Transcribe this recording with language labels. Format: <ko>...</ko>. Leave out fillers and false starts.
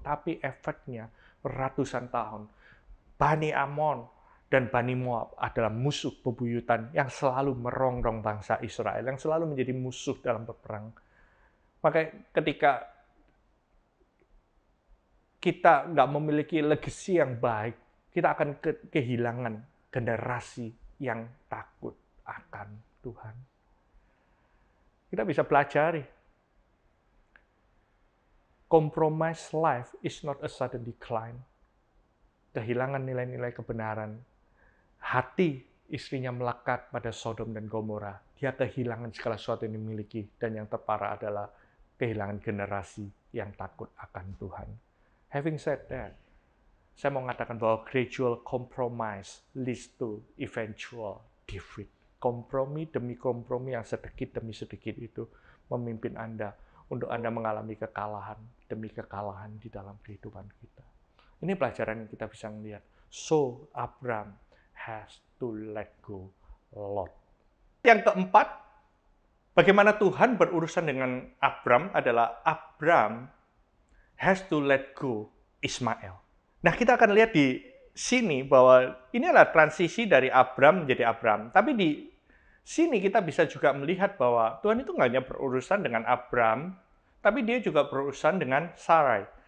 <id>Tapi efeknya ratusan tahun. Bani Amon dan Bani Moab adalah musuh bebuyutan yang selalu merongrong bangsa Israel, yang selalu menjadi musuh dalam berperang. Maka ketika kita nggak memiliki legasi yang baik, kita akan kehilangan generasi yang takut akan Tuhan. Kita bisa pelajari.</id> <en>Compromise life is not a sudden decline.</en> <id>Kehilangan nilai-nilai kebenaran. Hati istrinya melekat pada Sodom dan Gomora. Dia kehilangan segala sesuatu yang dimiliki. Dan yang terparah adalah kehilangan generasi yang takut akan Tuhan.</id> <en>Having said that,</en> <id>saya mau mengatakan bahwa</id> <en>gradual compromise leads to eventual defeat.</en> <id>Kompromi demi kompromi yang sedikit demi sedikit itu memimpin Anda untuk Anda mengalami kekalahan demi kekalahan di dalam kehidupan kita. Ini pelajaran yang kita bisa melihat.</id> <en>So, Abram has to let go Lot.</en> <id>Yang keempat, bagaimana Tuhan berurusan dengan Abram adalah</id> <en>Abram has to let go Ismail.</en> <id>Nah, kita akan lihat di sini bahwa ini adalah transisi dari Abram menjadi Abram. Tapi di sini kita bisa juga melihat bahwa Tuhan itu nggak hanya berurusan dengan Abram, tapi dia juga berurusan dengan Sarai.</id>